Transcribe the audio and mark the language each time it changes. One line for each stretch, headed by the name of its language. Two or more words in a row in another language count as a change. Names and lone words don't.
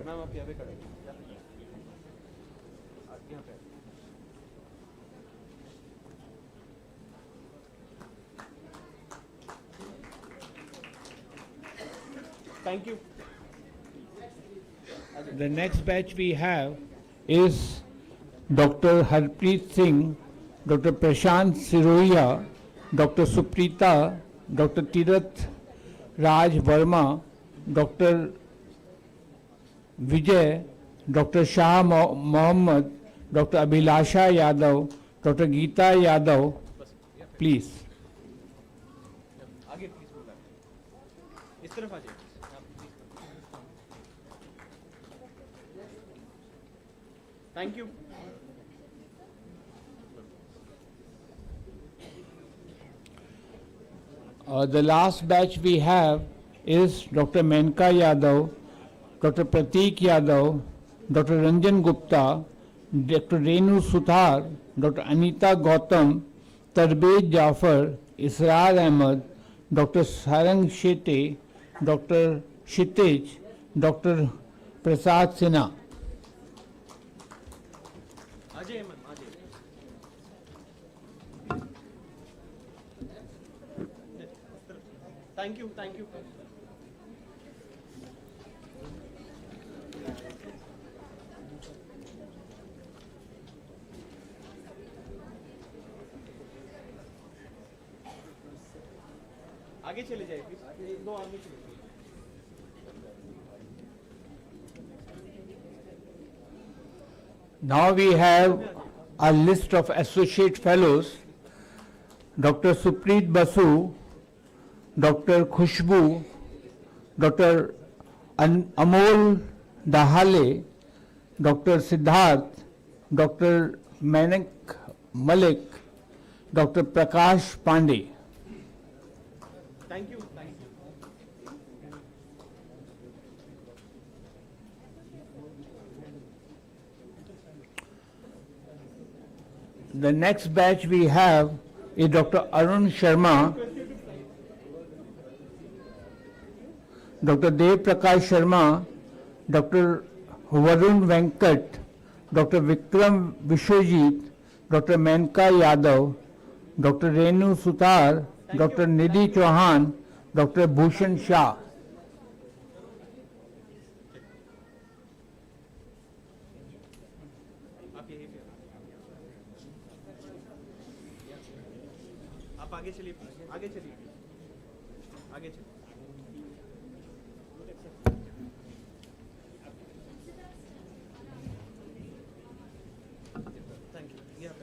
Hindi: मैम आप यहाँ पे खड़े यहाँ पे
English: thank you The next batch we have is Dr. Harpreet Singh, Dr. Prashant Siroya, Dr. Suprita, Dr. Tirath Raj Verma, Dr. Vijay, Dr. Shah Mohammed, Dr. Abhilasha Yadav, Dr. Geeta Yadav. Please.
Hindi: आगे प्लीज बोला इस तरफ आ जाइए
English: thank you The last batch we have is Dr. Menka Yadav, Dr. Prateek Yadav, Dr. Ranjan Gupta, Dr. Renu Suthar, Dr. Anita Gautam, Tarbej Jafar, Israr Ahmed, Dr. Sarang Shete, Dr. Shitij, Dr. Prasad Sinha.
Hindi: आ जाइए मैम आ जाइए
English: thank you thank you
Hindi: आगे चले जाइए प्लीज एक दो आगे चले जाइए
English: Now we have a list of associate fellows. Dr. Supreet Basu, Dr. Khushbu, Dr. Amol Dahale, Dr. Siddharth, Dr. Manik Malik, Dr. Prakash Pandey. thank you The next batch we have is Dr. Arun Sharma, Dr. Dev Prakash Sharma, Dr. Varun Venkat, Dr. Vikram Vishwajit, Dr. Menka Yadav, Dr. Renu Sutar, Dr. Nidhi Chauhan, Dr. Bhushan Shah.
Hindi: आप यहीं पे आप आगे चलिए please, आगे चलिए आगे चलिए
English: thank you